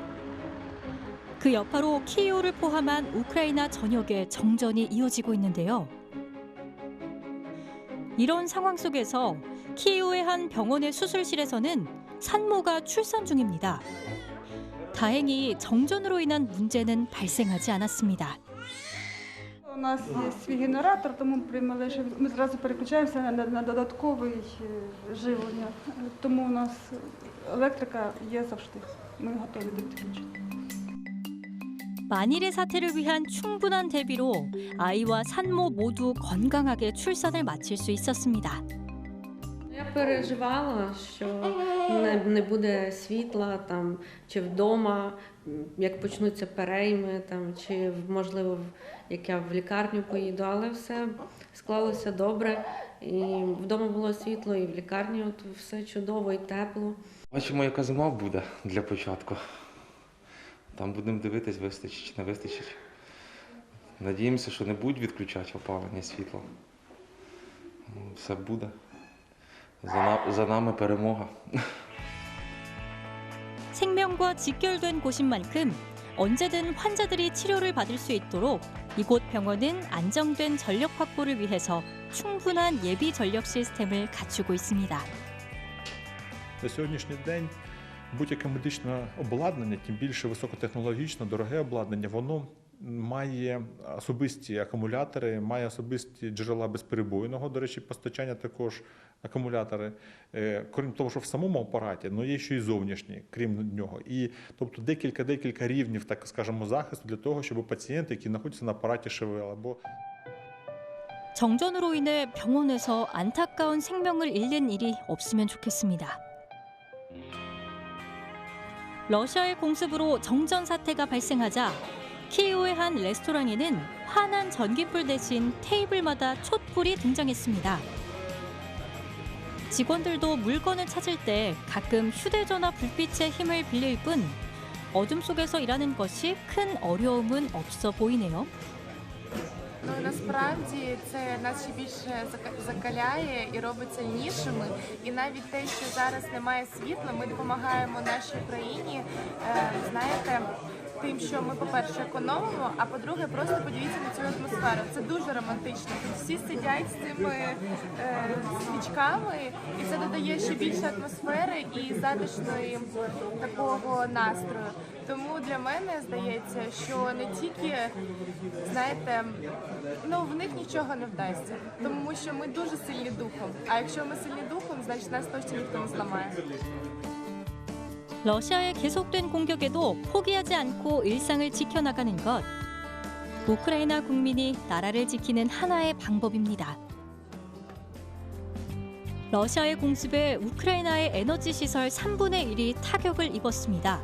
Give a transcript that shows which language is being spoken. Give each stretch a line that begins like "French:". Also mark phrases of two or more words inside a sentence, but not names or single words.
Korean: 그 여파로 키이우를 포함한 우크라이나 전역에 정전이 이어지고 있는데요. 이런 상황 속에서 키이우의 한 병원의 수술실에서는 산모가 출산 중입니다. 다행히 정전으로 인한 문제는 발생하지 않았습니다.
Ukrainian: У нас є свій генератор, тому ми зразу переключаємося на додаткове живлення. Тому у нас електрика є завжди. Ми готові до підключення.
Korean: 만일의 사태를 위한 충분한 대비로 아이와 산모 모두 건강하게 출산을 마칠 수 있었습니다.
Ukrainian: Я переживала, що не буде світла там чи вдома, як почнуться перейми там чи можливо як я в лікарню поїду, але все склалося добре. І вдома було світло, і в лікарні от все чудово і тепло. Бачимо, яка зима буде для початку. Там будемо дивитись, вистачить чи не вистачить. Надіємося, що не будуть відключати опалення, світло. Все буде. За нами перемога.
Korean: 생명과 직결된 곳인 만큼 언제든 환자들이 치료를 받을 수 있도록 이곳 병원은 안정된 전력 확보를 위해서 충분한 예비 전력 시스템을 갖추고 있습니다.
Ukrainian: На сьогоднішній день будь-яке медичне обладнання, тим більше високотехнологічне, дороге обладнання, воно має особисті акумулятори, має особисті джерела безперебойного, до речі, постачання також акумулятори. Крім того, що в самому апараті, але є ще й зовнішні, крім нього. І, тобто декілька рівнів, так скажемо, захисту для того, щоб пацієнти, які знаходяться на апараті ШВЛ або
Korean: 정전으로 인해 병원에서 안타까운 생명을 잃는 일이 없으면 좋겠습니다. 러시아의 공습으로 정전 사태가 발생하자 키이우의 한 레스토랑에는 환한 전기불 대신 테이블마다 촛불이 등장했습니다. 직원들도 물건을 찾을 때 가끔 휴대전화 불빛의 힘을 빌릴 뿐 어둠 속에서 일하는 것이 큰 어려움은 없어 보이네요.
Ukrainian: Ну насправді це нас ще більше закаляє і робить сильнішими. І навіть те, що зараз немає світла, ми допомагаємо нашій країні, знаєте, тим, що ми, по-перше, економимо, а по-друге, просто подивіться на цю атмосферу. Це дуже романтично. Тут всі сидять з цими свічками, і це додає ще більше атмосфери і затишної такого настрою. Тому для мене здається, що не тільки, знаєте, ну в них нічого не вдасться, тому що ми дуже сильні духом. А якщо ми сильні духом, значить нас точно ніхто не зламає.
Korean: 러시아의 계속된 공격에도 포기하지 않고 일상을 지켜나가는 것. 우크라이나 국민이 나라를 지키는 하나의 방법입니다. 러시아의 공습에 우크라이나의 에너지 시설 3분의 1이 타격을 입었습니다.